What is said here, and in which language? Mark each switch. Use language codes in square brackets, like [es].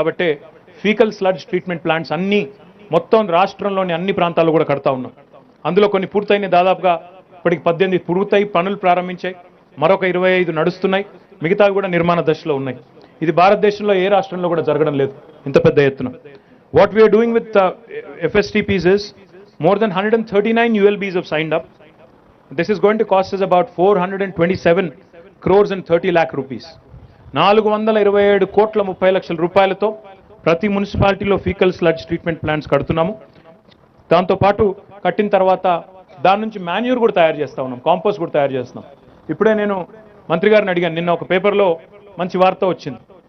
[te] కాబట్టి faecal sludge treatment plants అన్నీ మొత్తం రాష్ట్రంలోని అన్ని ప్రాంతాల్లో కూడా కడతా ఉన్నాం. అందులో కొన్ని పూర్తయిన దాదాపుగా ఇప్పటికి 18 పూర్తయి పనులు ప్రారంభించాయి, మరొక 25 నడుస్తున్నాయి, మిగతావి కూడా నిర్మాణ దశలో ఉన్నాయి. ఇది భారతదేశంలో ఏ రాష్ట్రంలో కూడా జరగడం లేదు ఇంత పెద్ద ఎత్తున. [en] What we are doing with FSTPs is more than 139 ULBs have signed up. This is going to cost us about 427 crores and 30 lakh rupees. [te] 427 కోట్ల 30 లక్షల రూపాయలతో ప్రతి మున్సిపాలిటీలో ఫీకల్ స్లడ్జ్ ట్రీట్మెంట్ ప్లాంట్స్ కడుతున్నాము. దాంతోపాటు కట్టిన తర్వాత దాని నుంచి మాన్యూర్ కూడా తయారు చేస్తా ఉన్నాం, కాంపోస్ట్ కూడా తయారు చేస్తున్నాం. ఇప్పుడే నేను మంత్రి గారిని అడిగాను, నిన్న ఒక పేపర్లో మంచి వార్త వచ్చింది.